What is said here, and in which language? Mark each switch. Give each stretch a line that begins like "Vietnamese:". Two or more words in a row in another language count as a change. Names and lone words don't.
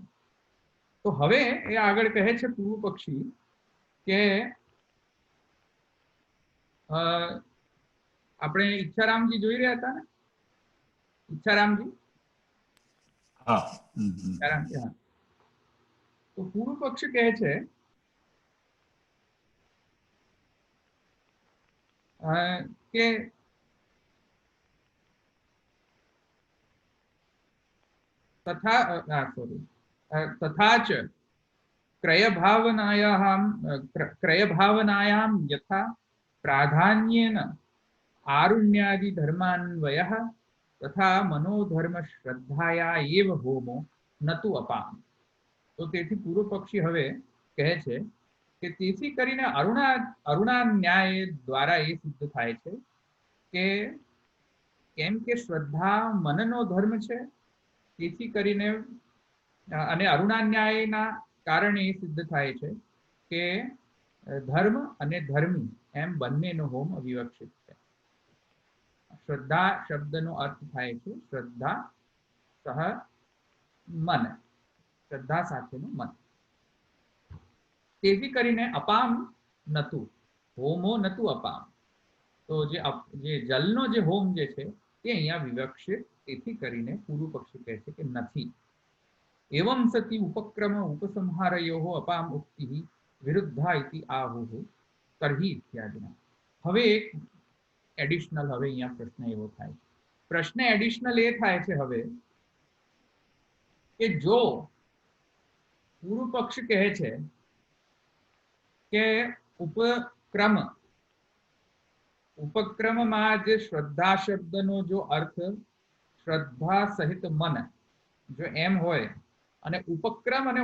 Gujarati: તો હવે એ આગળ કહે છે પૂર્વ પક્ષી કે આપણે ઈચ્છારામજી જોઈ રહ્યા હતા ને? ઈચ્છારામજી ઈચ્છારામજી હા। તો પૂર્વ પક્ષ કહે છે
Sanskrit: કે तथा च क्रयभावनायां यथा प्राधान्येन आरुण्यादि धर्मान्वयः तथा मनोधर्म श्रद्धाया एव होमो न तु अपाम।
Gujarati: તો તેથી પૂર્વ પક્ષી હવે કહે છે કે તેથી કરીને અરુણા ન્યાય દ્વારા એ સિદ્ધ થાય છે કે કેમ કે શ્રદ્ધા મનનો ધર્મ છે, તેથી કરીને અને અરુણા ન્યાયના કારણે એ સિદ્ધ થાય છે કે ધર્મ અને ધર્મી એમ બંનેનો હોમ અવિવક્ષિત છે। શ્રદ્ધા શબ્દનો અર્થ થાય છે શ્રદ્ધા સહ મન, શ્રદ્ધા સાથેનું મન। તેથી કરીને
Sanskrit: अपाम नतु, होमो नतु अपाम।
Gujarati: તો જે જલનો જે હોમ જે છે તે અહીંયા વિવક્ષિત, તેથી કરીને પૂર્વ પક્ષી કહે છે કે નથી।
Sanskrit: एवं सति उपक्रम उपसंहारयोः अपाम उक्तिः विरुद्धा इति आहुः तर्हि इत्यादिना।
Gujarati: હવે એક એડિશનલ હવે અહીંયા પ્રશ્ન એવો થાય છે, પ્રશ્ન એડિશનલ એ થાય છે હવે કે જો પૂર્વ પક્ષ કહે છે કે ઉપક્રમમાં જે શ્રદ્ધા શબ્દનો જો અર્થ શ્રદ્ધા સહિત મન જો એમ હોય અને ઉપક્રમ અને